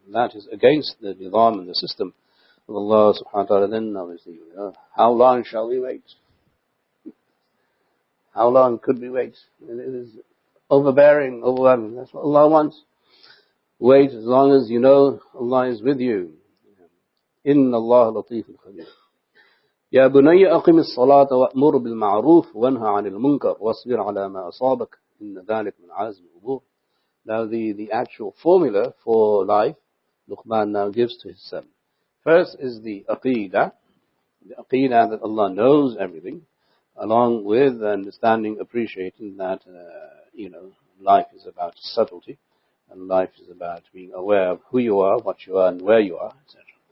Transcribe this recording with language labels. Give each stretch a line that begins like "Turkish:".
English: That is against the Nidzaam and the system of Allah subhanahu wa ta'ala. Then obviously, how long shall we wait? How long could we wait? It is overbearing, overwhelming. That's what Allah wants. Wait as long as you know Allah is with you. Inna Allah Lateef Al-Khabeer.
Arabic: يا بني أقم الصلاة وأمر بالمعروف وانهى عن المنكر واصبر على ما أصابك إن ذلك من عزم الأمور.
English: Now the actual formula for life, Luqman now gives to his son. First is the aqeedah that Allah knows everything, along with understanding, appreciating that life is about subtlety, and life is about being aware of who you are, what you are, and where you are, etc.